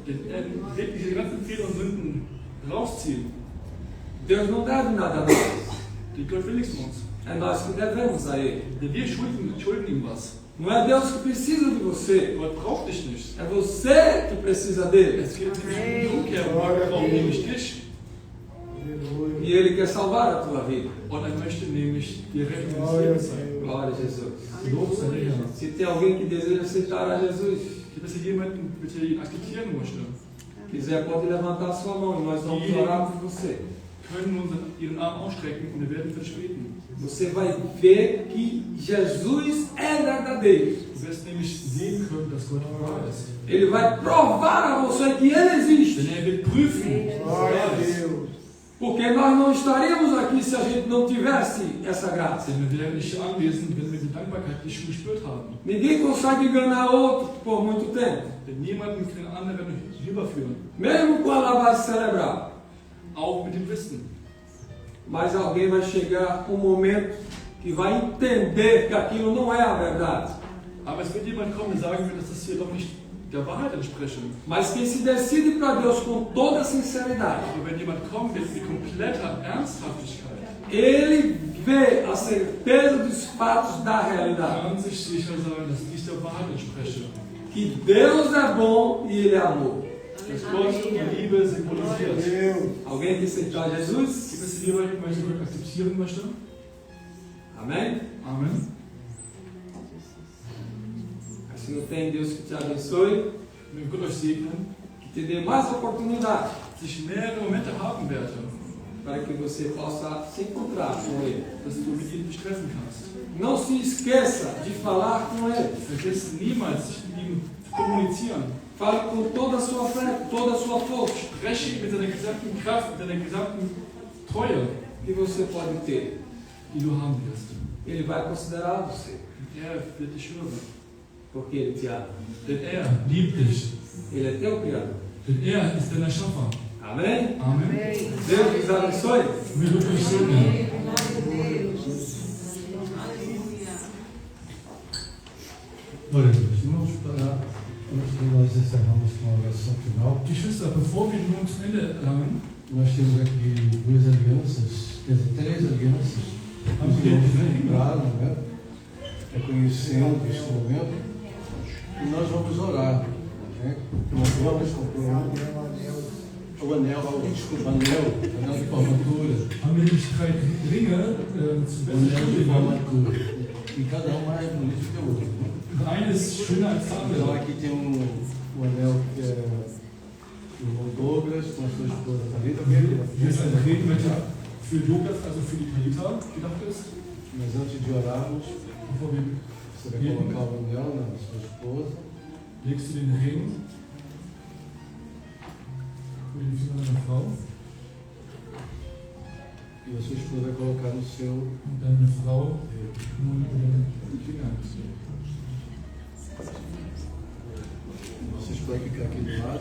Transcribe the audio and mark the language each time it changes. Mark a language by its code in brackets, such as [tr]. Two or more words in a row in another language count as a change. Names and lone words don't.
[pt] Deus não deve nada a nós. É nós que devemos a Ele. Não é Deus que precisa de você. É você que precisa dele. E E Ele quer salvar a tua vida. [de] Und möchte nämlich die Rettung des Lebens sein. [pt] Glória a Jesus. [de] Lob sei der Herr. [pt] Se tem alguém que deseja aceitar a Jesus, [de] Wenn hier jemanden bitte ihn akzeptieren möchte, [pt] quiser, pode levantar a sua mão e nós vamos orar por você. [de] können wir ihren Arm ausstrecken und wir werden für dich beten. [pt] Você vai ver que Jesus é verdadeiro. [de] Du wirst nämlich sehen können, dass Gott wahr ist. [pt] Ele vai provar a você que Ele existe. [de] Denn wird prüfen, [pt] Porque nós não estaríamos aqui se a gente não tivesse essa graça. [de] Denn wir wären nicht anwesend, wenn wir die Dankbarkeit nicht gespürt haben. [pt] Ninguém consegue enganar outro por muito tempo. [de] Denn niemanden kann den anderen überführen. [pt] Mesmo com a lavagem cerebral. [de] Auch mit dem Wissen. [pt] Mas alguém vai chegar um momento que vai entender que aquilo não é a verdade. [de] Aber es wird jemand kommen und sagen wird, dass das hier doch nicht der Wahrheit entsprechen. [pt] Mas quem se decide para Deus com toda sinceridade, [de] Aber wenn jemand kommt mit kompletter Ernsthaftigkeit, [pt] ele vê a certeza dos fatos da realidade. [de] kann sich sicher sein, dass dies der Wahrheit entspreche. [pt] Que Deus é bom e Ele é amor. [de] Dass Gott die Liebe symbolisiert. [pt] Alguém que aceitou Jesus? [de] Gibt es jemanden, der Gott akzeptieren möchte? [pt] Amém? [de] Amen. [pt] Se não tem, Deus que te abençoe. [de] Möge Gott euch segnen. [pt] Que te dê mais oportunidade. [de] Dass ich mehrere Momente haben werde. [pt] Para que você possa se encontrar com Ele. [de] Dass du mit ihm dich treffen kannst. [pt] Não se esqueça de falar com Ele. [de] Vergiss niemals, sich mit ihm zu kommunizieren. [pt] Fale com toda a sua fé, toda a sua força. [de] Spreche mit deiner gesamten Kraft, mit deiner gesamten Treue, [pt] que você pode ter. [de] Die du haben wirst. [pt] Ele vai considerar você. [de] Wird dich hören. [pt] Porque Ele te ama. [de] Denn liebt dich. [pt] Ele é teu Criador. [de] Denn ist dein Erschaffer. [pt] Amém? Amém. Deus nos abençoe. [de] Möge Gott euch segnen. [pt] Glória a Deus. Vamos parar. Antes de nós encerrarmos com a oração final. [de] Geschwister, bevor wir nun zum Ende gelangen, [pt] nós temos aqui duas alianças, quer dizer, três alianças. Os irmãos lembraram, né? Reconhecendo este momento. E nós vamos orar. Né? Nós vamos comprar o anel de formatura. [de] Haben wir nämlich 3 Ringe zum [pt] O anel de [de] besten [pt] formatura. E cada um mais bonito que o outro. [de] Eine ist schöner als der [pt] Então [de] andere. [pt] aqui tem um anel que é do irmão Douglas com a sua esposa Thalita. [de] Hier ist ein Ring, welcher für Douglas, also für die Thalita, gedacht ist. [pt] Mas antes de orarmos, [de] Bevor wir [pt] você vai colocar o anel na sua esposa. [de] legst du den Ring über den Finger deiner Frau [pt] E a sua esposa vai colocar no seu. [de] und deine Frau nun über den Finger. [pt] Vocês podem ficar aqui do lado.